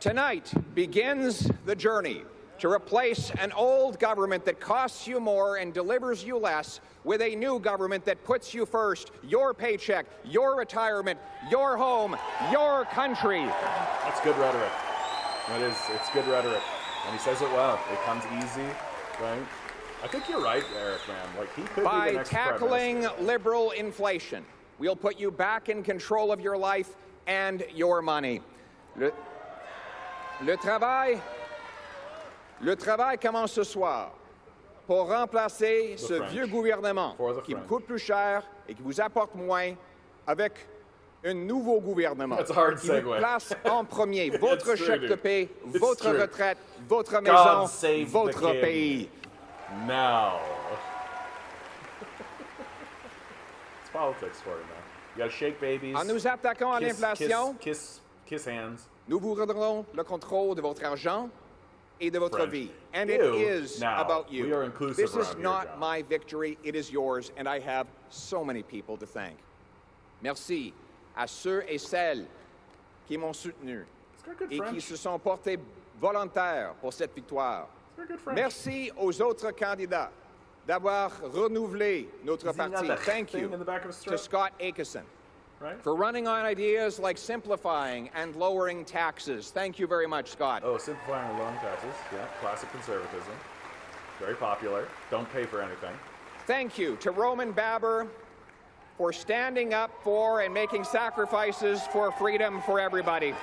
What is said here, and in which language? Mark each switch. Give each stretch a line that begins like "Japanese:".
English: Tonight begins the journey to replace an old government that costs you more and delivers you less with a new government that puts you first, your paycheck, your retirement, your home, your country. That's good rhetoric. It is. It's good rhetoric. And he says it well. It comes easy, right? I think you're right, Eric, man. Like, he could be the next prime tackling minister. liberal inflation, we'll put you back in control of your life and your money.
French: Le travail commence ce soir pour remplacer ce vieux gouvernement qui vous coûte plus cher et qui vous apporte moins avec un nouveau gouvernement qui vous place en premier votre chèque de paie, votre retraite, votre maison, votre pays.
English: Now. It's politics for you, man. You gotta shake babies.
French: En nous attaquant à l'inflation,
English: kiss hands.
French: Nous vous redonnerons le contrôle de votre argent et de votre vie.
English: And it is about you. We are inclusive. This is not my victory, it is yours, and I have so many people to thank.
French: Merci à ceux et celles qui m'ont soutenu et qui se sont portés volontaires pour cette victoire. Merci aux autres candidats d'avoir renouvelé notre parti.
English: Thank you to Scott Aitchison for running on ideas like simplifying and lowering taxes. Thank you very much, Scott. Oh, simplifying and lowering taxes. Yeah, classic conservatism. Very popular. Don't pay for anything. Thank you to Roman Baber for standing up for and making sacrifices for freedom for everybody.